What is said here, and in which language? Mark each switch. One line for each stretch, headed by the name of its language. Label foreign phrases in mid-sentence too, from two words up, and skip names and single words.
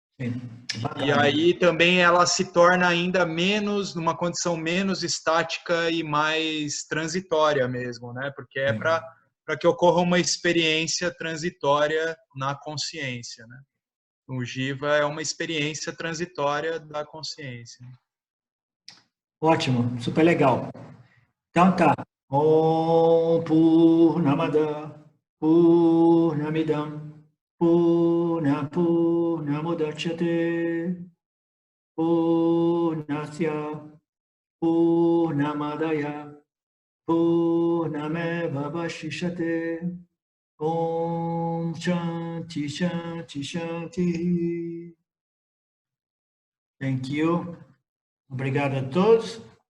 Portuguese: E aí também ela se torna ainda menos, numa condição menos estática e mais transitória mesmo, né? Porque é para que ocorra uma experiência transitória na consciência, né? O Jiva é uma experiência transitória da consciência. Ótimo, super legal. Então tá.
Sanskrit: ॐ पूर्णमदः पूर्णमिदं पूर्णमुदच्यते पूर्णस्य पूर्णमादाय पूर्णमेव अवशिष्यते. ॐ शान्तिः शान्तिः शान्तिः.
English: Thank you.
Portuguese: Obrigado a todos.